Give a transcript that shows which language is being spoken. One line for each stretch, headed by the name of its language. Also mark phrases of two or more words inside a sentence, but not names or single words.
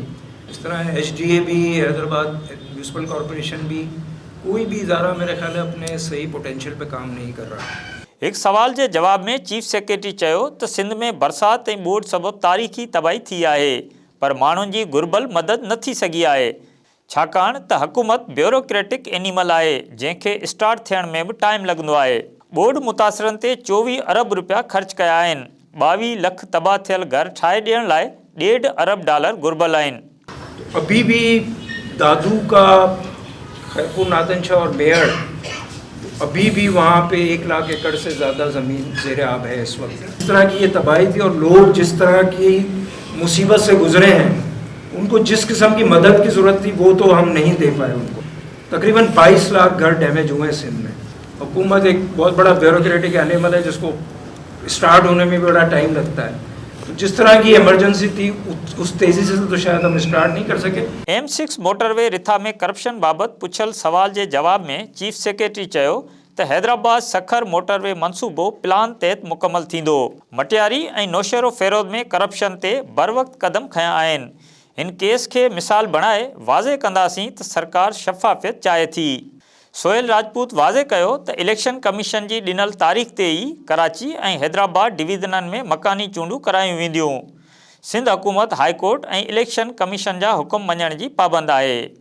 Urdu: اس طرح HDA بھی، حیدرآباد میونسپل کارپوریشن بھی، کوئی بھی ادارہ میرے خیال ہے اپنے صحیح پوٹینشل پہ کام نہیں کر رہا.
Sindhi: एक सवाल के जवाब में चीफ सेक्रेटरी चयो तो सिंध में बरसात और बोड सबब तारीख़ी तबाही थी है पर मानुन की गुरबल मदद न थी सकी है छाकाण त हुकूमत
English: bureaucratic animal
Sindhi: है जैसे स्टार्ट थियण में भी टाइम लगंदो है। बोड मुतासरन ते 24 अरब रुपया खर्च कया आहिनि। 22 लाख तबाह थियल घर ठाहे ॾियण लाइ $1.5 अरब गुरबल आहिनि।
Urdu: ابھی بھی دادو کا خیرپور، نادن شاہ اور میئر ابھی بھی وہاں پہ 1 لاکھ ایکڑ سے زیادہ زمین زیر آب ہے اس وقت. اس طرح کی یہ تباہی تھی اور لوگ جس طرح کی مصیبت سے گزرے ہیں ان کو جس قسم کی مدد کی ضرورت تھی وہ تو ہم نہیں دے پائے ان کو. تقریباً 22 لاکھ گھر ڈیمیج ہوئے ہیں سندھ میں۔ حکومت ایک بہت بڑا
English: bureaucratic animal
Urdu: ہے جس کو سٹارٹ ہونے میں بھی بڑا ٹائم لگتا ہے. تو جس طرح کی ایمرجنسی تھی اس تیزی سے تو شاید ہم سٹارٹ نہیں کر سکے.
Sindhi: M6 मोटरवे रिथा में करप्शन बाबत पुछल सवाल के जवाब में चीफ सेक्रेटरी चयो त हैदराबाद सखर मोटरवे मंसूबो प्लान तहत मुकम्मल थींदो। मटियारी और नौशेरो फेरोद में करप्शन ते बर वक्त कदम खया आहिनि। इन केस के मिसाल बनाए वाज़े कंदासीं त सरकार शफ़ाफ़ियत चाहे थी। सुहेल राजपूत वाज़े कयो त इलेक्शन कमीशन की ॾिनल तारीख़ ते ही कराची और हैदराबाद डिवीज़नन में मकानी चूंडू करायूं वेंदियूं। सिंध हुकूमत हाई कोर्ट और इलेक्शन कमीशन जा हुकुम मञण की पाबंद है।